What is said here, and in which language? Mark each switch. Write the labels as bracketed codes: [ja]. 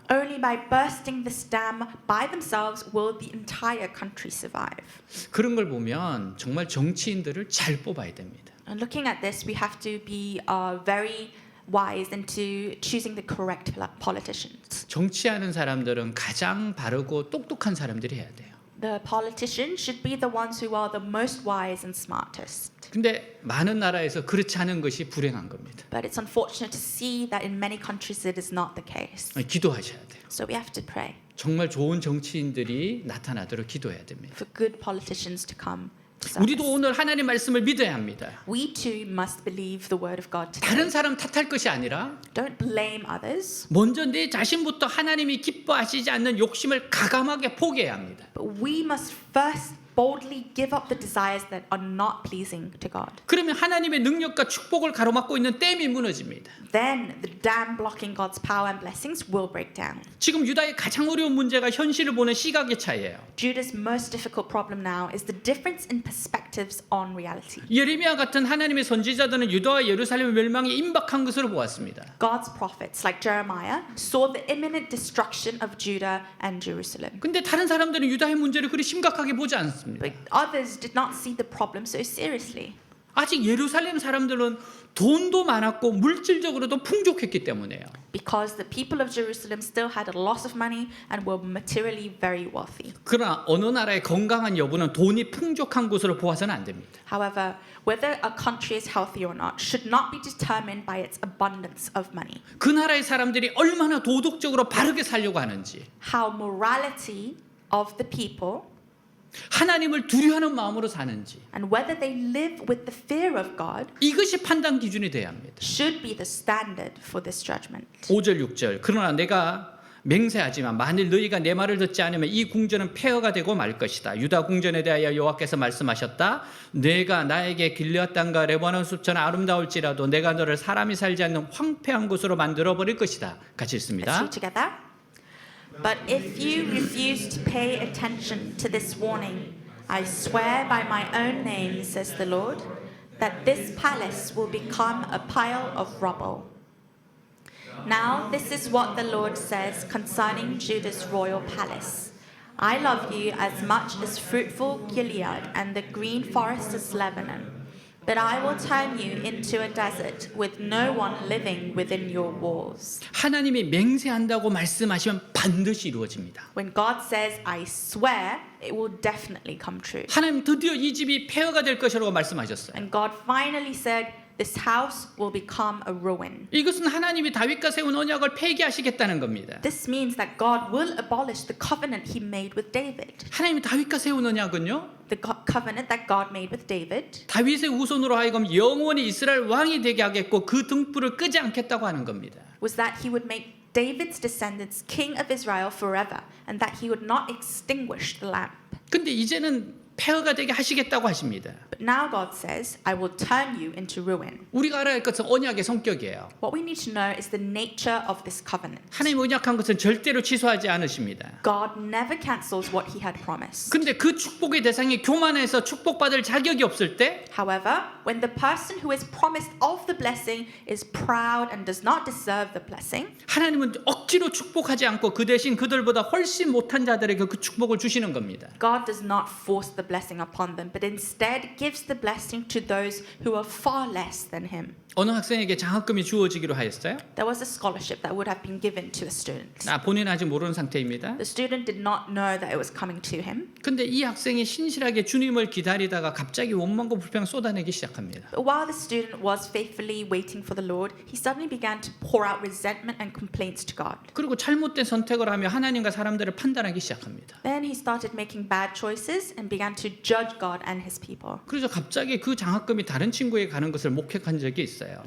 [en] Only by bursting this dam by themselves will the entire country survive. [ko] 그런 걸 보면 정말 정치인들을 잘 뽑아야 됩니다. [en] And looking at this, we have to be very wise into choosing the correct politicians. [ko] 정치하는 사람들은 가장 바르고 똑똑한 사람들이 해야 돼요. [en] The politicians should be the ones who are the most wise and smartest. [ko] 근데 많은 나라에서 그렇지 않은 것이 불행한 겁니다. [en] But it's unfortunate to see that in many countries it is not the case. [ko] 기도하셔야 돼요. [en] So we have to pray [ko] 정말 좋은 정치인들이 나타나도록 기도해야 됩니다. [en] for good politicians to come to [ko] 우리도 [en] service. [ko] 오늘 하나님 말씀을 믿어야 합니다. [en] We too must believe the word of God today. [ko] 다른 사람 탓할 것이 아니라 [en] Don't blame others, [ko] 먼저 내 자신부터 하나님이 기뻐하시지 않는 욕심을 가감하게 포기해야 합니다. [en] but we must first boldly give up the desires that are not pleasing to God. [ko] 그러면 하나님의 능력과 축복을 가로막고 있는 댐이 무너집니다. [en] Then the dam blocking God's power and blessings will break down. [ko] 지금 유다의 가장 어려운 문제가 현실을 보는 시각의 차이예요. [en] Judah's most difficult problem now is the difference in perspectives on reality. [ko] 예레미야 같은 하나님의 선지자들은 유다와 예루살렘의 멸망이 임박한 것으로 보았습니다. [en] God's prophets, like Jeremiah, saw the imminent destruction of Judah and Jerusalem. [ko] 근데 다른 사람들은 유다의 문제를 그리 심각하게 보지 않습니다. [en] But others did not see the problem so seriously. [ko] 아직 예루살렘 사람들은 돈도 많았고 물질적으로도 풍족했기 때문에요. [en] Because the people of Jerusalem still had a lot of money and were materially very wealthy. [ko] 그러나 어느 나라의 건강한 여부는 돈이 풍족한 곳으로 보아서는 안 됩니다. [en] However, whether a country is healthy or not should not be determined by its abundance of money. [ko] 그 나라의 사람들이 얼마나 도덕적으로 바르게 살려고 하는지, [en] How morality of the people [ko] 하나님을 두려워하는 마음으로 사는지, [en] and whether they live with the fear of God [ko] 이것이 판단 기준이 돼야 합니다. [en] should be the standard for this judgment. [ko] 5절 6절 그러나 내가 맹세하지만 만일 너희가 내 말을 듣지 않으면 이 궁전은 폐허가 되고 말 것이다. 유다 궁전에 대하여 여호와께서 말씀하셨다. 내가 나에게 길앗 땅과 레바논 숲처럼 아름다울지라도 내가 너를 사람이 살지 않는 황폐한 곳으로 만들어 버릴 것이다. 같이 [en] Let's [ko] 읽습니다. [en] read together. But if you refuse to pay attention to this warning, I swear by my own name, says the Lord, that this palace will become a pile of rubble. Now, this is what the Lord says concerning Judah's royal palace. I love you as much as fruitful Gilead and the green forests of Lebanon. But I will turn you into a desert with no one living within your walls. [ko] 하나님이 맹세한다고 말씀하시면 반드시 이루어집니다. [en] When God says, I swear, it will definitely come true. [ko] 하나님 드디어 이 집이 폐허가 될 것이라고 말씀하셨어요. [en] And God finally said, this house will become a ruin. [ko] 이것은 하나님이 다윗과 세운 언약을 폐기하시겠다는 겁니다. [en] This means that God will abolish the covenant he made with David. [ko] 하나님이 다윗과 세운 언약은요, [en] The covenant that God made with David [ko] 다윗의 후손으로 하여금 영원히 이스라엘 왕이 되게 하겠고 그 등불을 끄지 않겠다고 하는 겁니다. [en] was that he would make David's descendants king of Israel forever and that he would not extinguish the lamp. [ko] 근데 이제는 폐허가 되게 하시겠다고 하십니다. [en] But now God says, I will turn you into ruin. [ko] 우리가 알아야 할 것은 언약의 성격이에요. [en] What we need to know is the nature of this covenant. [ko] 하나님 언약한 것은 절대로 취소하지 않으십니다. [en] God never cancels what he had promised. [ko] 근데 그 축복의 대상이 교만해서 축복받을 자격이 없을 때 [en] However, when the person who is promised of the blessing is proud and does not deserve the blessing, [ko] 하나님은 억지로 축복하지 않고 그 대신 그들보다 훨씬 못한 자들에게 그 축복을 주시는 겁니다. [en] God does not force the blessing upon them, but instead gives the blessing to those who are far less than him. [ko] 어느 학생에게 장학금이 주어지기로 하였어요. [en] There was a scholarship that would have been given to a student. [ko] 본인은 아직 모르는 상태입니다. [en] The student did not know that it was coming to him. [ko] 근데 이 학생이 신실하게 주님을 기다리다가 갑자기 원망과 불평을 쏟아내기 시작합니다. [en] But while the student was faithfully waiting for the Lord, he suddenly began to pour out resentment and complaints to God. [ko] 그리고 잘못된 선택을 하며 하나님과 사람들을 판단하기 시작합니다. [en] Then he started making bad choices and began to judge God and his people. [ko] 그래서 갑자기 그 장학금이 다른 친구에게 가는 것을 목격한 적이 있어요.